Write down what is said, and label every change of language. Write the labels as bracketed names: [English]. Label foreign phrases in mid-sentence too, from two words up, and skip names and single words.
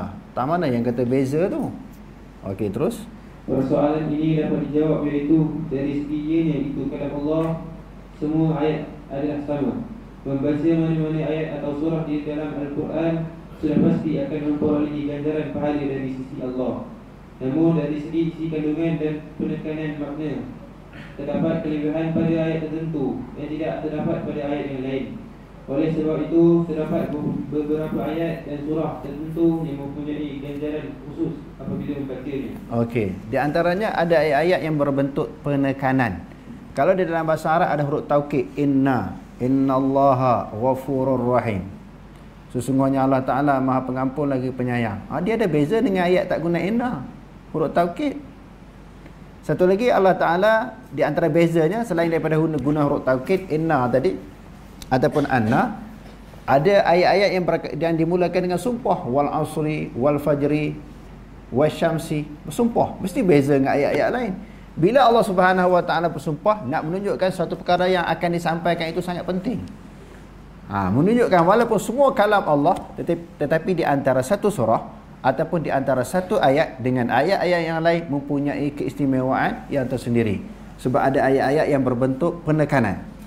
[Malay] Tak mana yang kata beza tu? Okey, terus. Persoalan ini dapat dijawab, iaitu dari segi ianya itu kalam Allah, semua ayat adalah sama. Membaca mana-mana ayat atau surah di dalam Al-Quran sudah pasti akan memperolehi ganjaran pahala dari sisi Allah. Namun dari segi isi kandungan dan penekanan makna, terdapat kelebihan pada ayat tertentu yang tidak terdapat pada ayat yang lain. Oleh sebab itu, terdapat beberapa ayat dan surah tertentu yang mempunyai ganjaran khusus apabila membacanya. Okey, di antaranya ada ayat-ayat yang berbentuk penekanan. Kalau di dalam bahasa Arab ada huruf taukid, [Arabic] إن الله غفور رحيم. [Malay] Sesungguhnya Allah Ta'ala Maha Pengampun lagi penyayang. Dia ada beza dengan ayat tak guna inna, huruf taukid. Satu lagi Allah Ta'ala di antara bezanya, selain daripada guna huruf taukid inna tadi ataupun anna, ada ayat-ayat yang dimulakan dengan sumpah, [Arabic] والعصر والفجر والشمس, [Malay] bersumpah. Mesti beza dengan ayat-ayat lain. Bila Allah [Arabic] سبحانه وتعالى [Malay] bersumpah, nak menunjukkan suatu perkara yang akan disampaikan itu sangat penting. Menunjukkan walaupun semua kalam Allah, tetapi di antara satu surah ataupun di antara satu ayat dengan ayat-ayat yang lain mempunyai keistimewaan yang tersendiri, sebab ada ayat-ayat yang berbentuk penekanan.